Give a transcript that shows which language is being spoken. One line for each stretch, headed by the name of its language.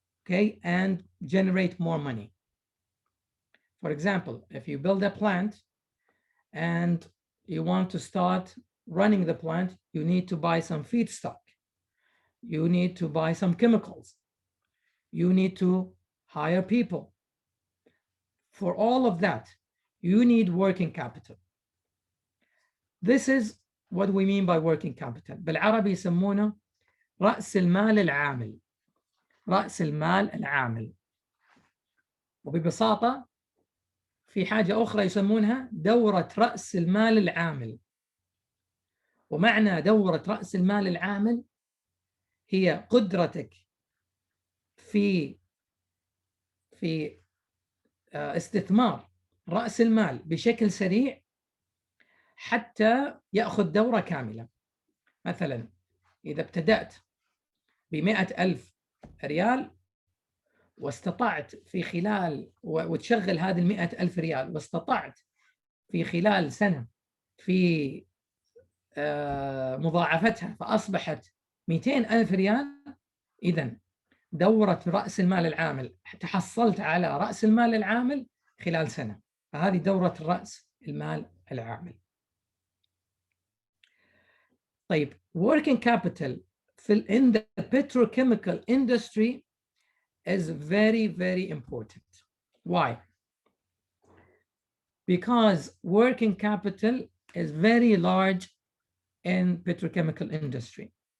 English: okay, and generate more money. For example, if you build a plant and you want to start running the plant, you need to buy some feedstock. You need to buy some chemicals. You need to hire people. For all of that, you need working capital. This is what we mean by working capital.
Arabic: بالعربي يسمونه رأس المال العامل. رأس المال العامل. وببساطة في حاجة أخرى يسمونها دورة رأس المال العامل. ومعنى دورة رأس المال العامل هي قدرتك في استثمار رأس المال بشكل سريع حتى يأخذ دورة كاملة. مثلا إذا ابتدأت ب100,000 ريال واستطعت في خلال وتشغل هذه 100,000 ريال واستطعت في خلال سنة في مضاعفتها فأصبحت 200,000 ريال، إذن دورة رأس المال العامل تحصلت على رأس المال العامل خلال سنة، فهذه دورة رأس المال العامل. طيب
English: working capital in the petrochemical industry is very, very important. Why? Because working capital is very large in petrochemical industry.